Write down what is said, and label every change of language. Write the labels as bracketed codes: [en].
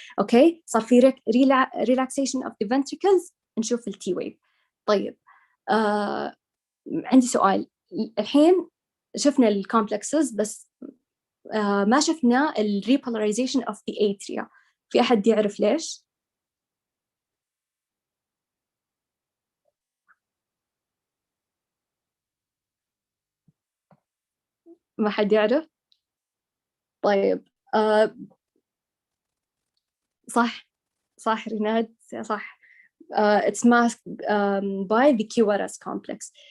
[ar] أوكي، صار في [en] relaxation of the ventricles. [ar] نشوف ال T wave. طيب عندي سؤال. الحين شفنا ال complexes بس ما شفنا ال [en] repolarization of the atria. [ar] في أحد يعرف ليش؟ ما حد يعرف؟ طيب صح ريناد، صح. [en] It's masked by the QRS complex.